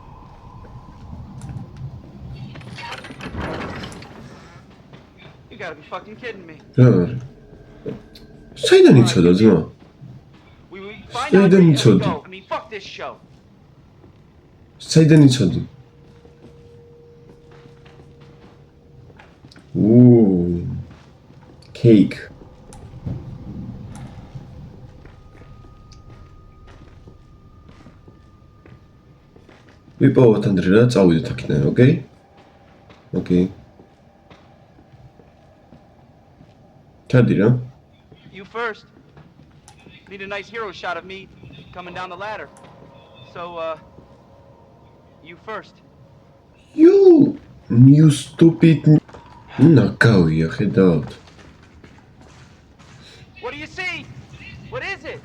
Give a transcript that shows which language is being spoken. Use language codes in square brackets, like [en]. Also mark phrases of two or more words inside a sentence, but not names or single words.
[en] You gotta be fucking kidding me. [ka] რა არის? საიდან იცოდა ძმა? [en] We find Stay Andre there, and we [ka] Chodi. [en] go. I mean, fuck this show. [ka] საიდან იცოდი? Ooh. [en] Cake. [ka] ვიპოვოთ ანდრე რა, წავიდეთ აქედან, ოკეი? ოკეი. ჩადი რა. [en] You first. Need a nice hero shot of me coming down the ladder. So, you first. You stupid. [ka] ნაკავია, ხედავთ. [en] What do you see? What is it?